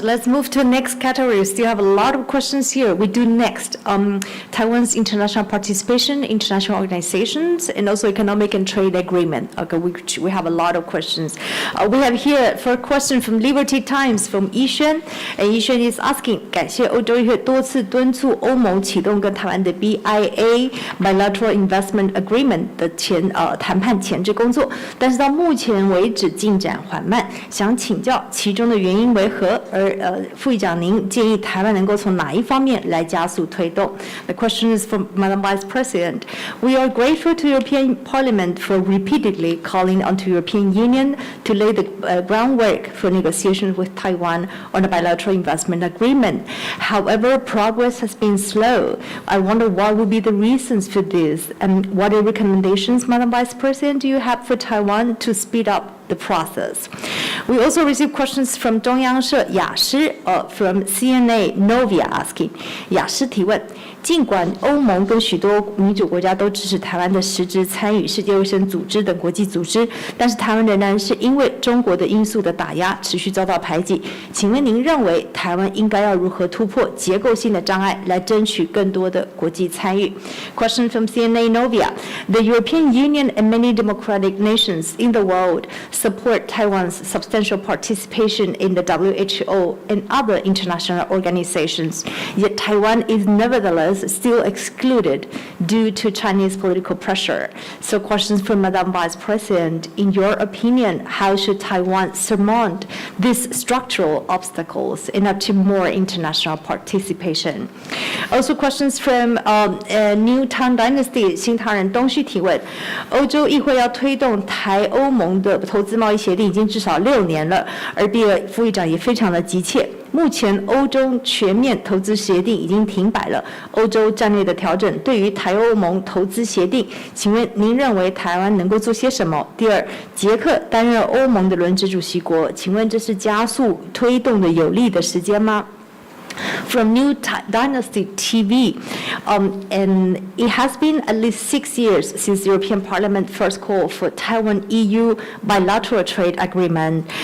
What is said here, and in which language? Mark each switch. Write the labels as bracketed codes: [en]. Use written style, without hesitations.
[en] Let's move to the next category. We still have a lot of questions here. We do next Taiwan's international participation, international organizations, and also economic and trade agreement. Okay, which we have a lot of questions. We have here for a question from Liberty Times from Yishuan. And Yishuan is asking, [zh] 感谢欧洲议会多次敦促欧盟启动跟台湾的 BIA Bilateral Investment Agreement 的谈判前置工作，但是到目前为止进展缓慢，想请教其中的原因为何？而副议长您建议台湾能够从哪一方面来加速推动 ？ [en] The question is from Madam Vice President. We are grateful to European Parliament for repeatedly calling on the European Union to lay the groundwork for negotiations with Taiwan on a bilateral investment agreement. However, progress has been slow. I wonder what would be the reasons for this, and what are recommendations, Madam Vice President, do you have for Taiwan to speed up the process? We also received questions from [zh] 中央社雅诗 [en] from CNA Novia asking [zh] 雅诗提问，尽管欧盟跟许多民主国家都支持台湾的实质参与世界卫生组织等国际组织，但是台湾仍然是因为中国的因素的打压，持续遭到排挤。请问您认为台湾应该要如何突破结构性的障碍，来争取更多的国际参与 ？ [en] Question from CNA Novia: The European Union and many democratic nations in the world support Taiwan's substantial participation in the WHO and other international organizations, yet Taiwan is nevertheless still excluded due to Chinese political pressure. So questions from Madam Vice President, in your opinion, how should Taiwan surmount these structural obstacles and achieve more international participation? Also questions from New Tang Dynasty [zh] 新唐人东旭提问，欧洲议会要推动台欧盟的投资贸易协定已经至少6年了，而比尔副议长也非常的急切。目前欧洲全面投资协定已经停摆了，欧洲战略的调整对于台欧盟投资协定，请问您认为台湾能够做些什么？第二，捷克担任欧盟的轮值主席国，请问这是加速推动的有利的时间吗？ [en] From New Dynasty TV, and it has been at least 6 years since the European Parliament first called for Taiwan-EU bilateral trade agreement.